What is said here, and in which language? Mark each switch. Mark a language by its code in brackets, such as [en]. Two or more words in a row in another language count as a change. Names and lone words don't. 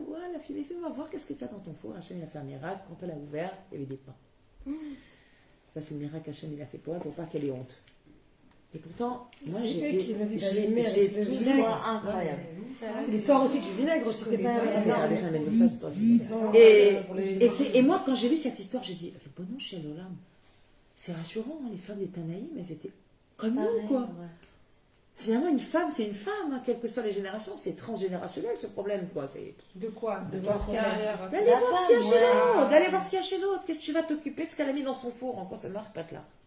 [fr] Ouais, la fumée, fais-moi voir qu'est-ce que tu as dans ton four. Hachem il a fait un miracle. Quand elle a ouvert, il y avait des pains. Ça, c'est le miracle Hachem il a fait pour elle, pour pas qu'elle ait honte. Et pourtant, moi j'ai toujours incroyable. C'est l'histoire aussi du vinaigre aussi, c'est pas... C'est avec un mec ça, c'est pas et moi, quand j'ai lu cette histoire, j'ai dit, [he] ריבונו של עולם, [fr] c'est rassurant, hein, les femmes des Tanaïm, elles étaient comme nous, quoi. Ouais. Finalement, une femme, c'est une femme, hein, quelles que soient les générations, c'est transgénérationnel ce problème, quoi. C'est... De quoi? De voir ce qu'il y a derrière. D'aller voir ce qu'il y a chez l'autre, d'aller voir ce qu'il y a chez l'autre. Qu'est-ce que tu vas t'occuper de ce qu'elle a mis dans son four? En quoi ça marche pas de là?